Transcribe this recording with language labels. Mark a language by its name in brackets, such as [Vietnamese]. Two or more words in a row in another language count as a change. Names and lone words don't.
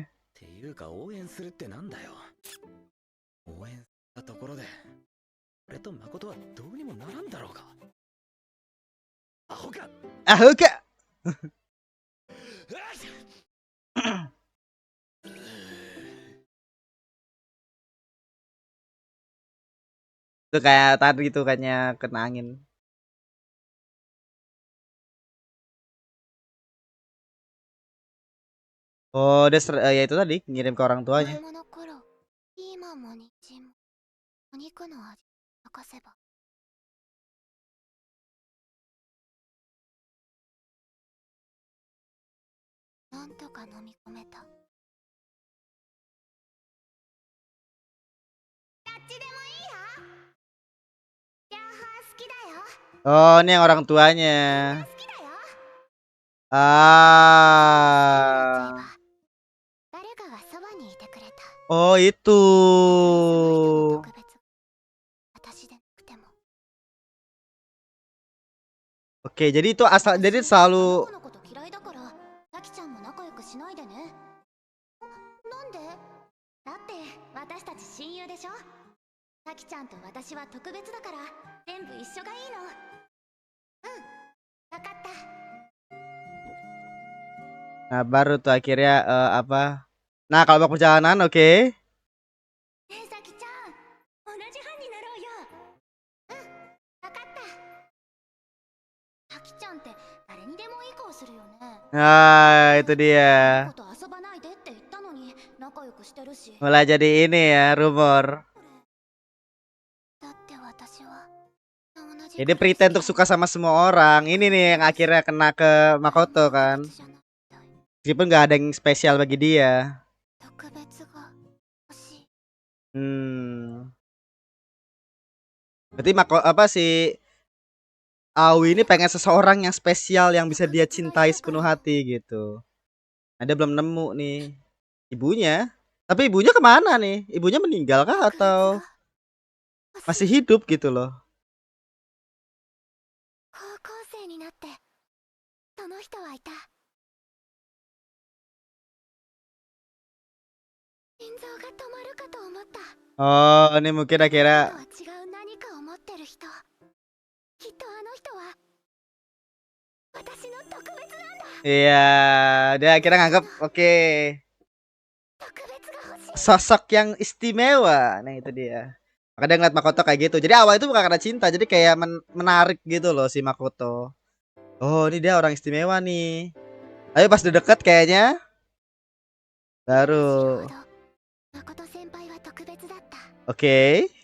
[Japanese] っていうか応援するってなんだよ。応援したところで俺と誠はどうにもならんだろうか。アホか。 [Indonesian] Ah, enggak. Tuh kayak tadi gitu kayaknya kena angin. Oh, dia ya itu tadi ngirim ke orang [Japanese] 子 [Indonesian] tuanya. [Japanese] 供の頃、ピーマンも人参もお肉の味をかせば、なんとか飲み込めた。どっちでもいいよ。両方好きだよ。 [Indonesian] Oh, ini yang orang tuanya. [Japanese] 好きだよ。 Ah. 誰かがそばにいてくれた。 [Indonesian] Oh, itu. [Japanese] その人の特別、私でなくても。 [Indonesian] Oke, jadi itu asal jadi selalu [Japanese] このこと嫌いだから、さきちゃんも仲良くしないでね。なんで？だって私たち親友でしょ。さきちゃんと私は特別だから全部一緒がいいの。うん、わかった。 [Indonesian] Nah, baru tuh akhirnya apa? Nah, kalau mau perjalanan, oke. [Japanese] ねえさきちゃん、同じ班になろうよ。うん、わかった。さきちゃんって誰にでもいい顔するよね。 [Indonesian] Nah, itu dia. [Japanese] こと遊ばないでって言ったのに仲良くしてるし。 [Indonesian] Mulai jadi ini ya, rumor. [Japanese] だって私は同じ [Indonesian] Jadi pretend untuk suka sama semua orang. Ini nih yang akhirnya kena ke Makoto kan. Meskipun nggak ada yang spesial bagi dia. Berarti apa sih Aoi ini pengen seseorang yang spesial yang bisa dia cintai sepenuh hati gitu. Nah, dia belum nemu nih ibunya. Tapi ibunya kemana nih? Ibunya meninggal kah atau masih hidup gitu loh? [Japanese] 高校生になってその人はいた。心臓が止まるかと思った。 [Indonesian] Oh, ini mungkin akhirnya [Japanese] 違う何かを持ってる人。きっとあの人は私の特別なんだ。 [Indonesian] iya, dia akhirnya nganggap oke. [Japanese] 特別が欲しい。 [Indonesian] Sosok yang istimewa. Nah, itu dia. Maka dia ngeliat Makoto kayak gitu. Jadi awal itu bukan karena cinta, jadi kayak menarik gitu loh si Makoto. Oh, ini dia orang istimewa nih. Tapi pas udah deket kayaknya baru. Oke.